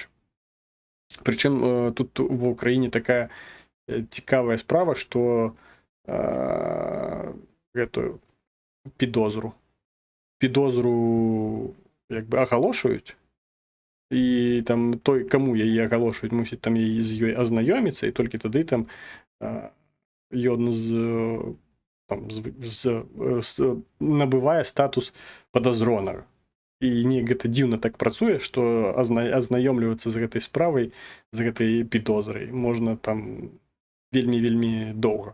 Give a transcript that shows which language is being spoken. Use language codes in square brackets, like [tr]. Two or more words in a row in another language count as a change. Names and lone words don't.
[uk] Причому тут в Україні така цікава справа, що эту підозру якби оголошують, і там той, кому її оголошують, мусить там з її ознайомитися, і тільки тоді там [be] набывае статус подазронага. І гэта дзіўна так працуе, што азнаёмлівацца з гэтай справай, з гэтай підозрай можна там вельмі доўга.